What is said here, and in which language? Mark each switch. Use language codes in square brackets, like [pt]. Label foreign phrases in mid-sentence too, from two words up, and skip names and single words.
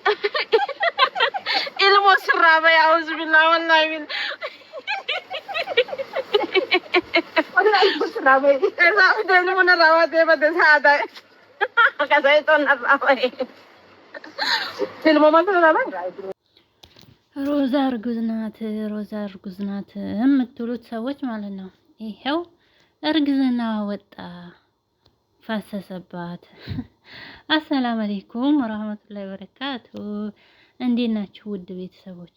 [om] Ilmoo sirraa bayaa [ar] أعوذ بالله والله [om] bil. Wallaahi ilmoo sirraa bayee. Eessa fidee ilmoo narraa waatee badde saata. Akkasii toon narraa bayee. Ilmoo maal sirraa bayee? [am] ሮዛ እርጉዝ ናት፣ ሮዛ እርጉዝ ናት የምትሉት ሰዎች ማለት ነው። ይሄው እርግዝና ወጣ ፈሰሰባት። [ar] السلام عليكم ورحمة الله وبركاته። [am] እንዴት ናችሁ ውድ ቤተሰቦች?